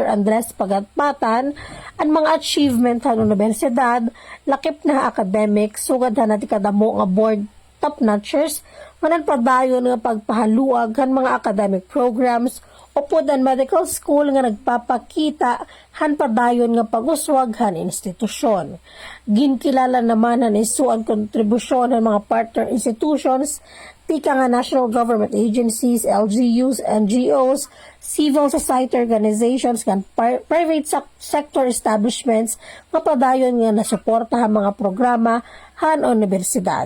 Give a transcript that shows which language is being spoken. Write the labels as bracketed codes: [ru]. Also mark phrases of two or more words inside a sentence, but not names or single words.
[war] Andres Pagatpatan ang mga achievement ng universidad, lakip na academic, sugad na tikadamo nga [en] board top-notchers, [war] manan padayon nga pagpahaluag han mga [en] academic programs, [war] upod ang [en] medical school [war] nga nagpapakita han padayon nga pag-uswag han institusyon. Ginkilala naman han isu ang kontribusyon ng mga [en] partner institutions, [war] tika nga [en] national government agencies, [war] LGUs, NGOs, [en] civil society organizations, [war] kan [en] private sector establishments, [war] nga padayon nga nasuporta ang mga programa han universidad.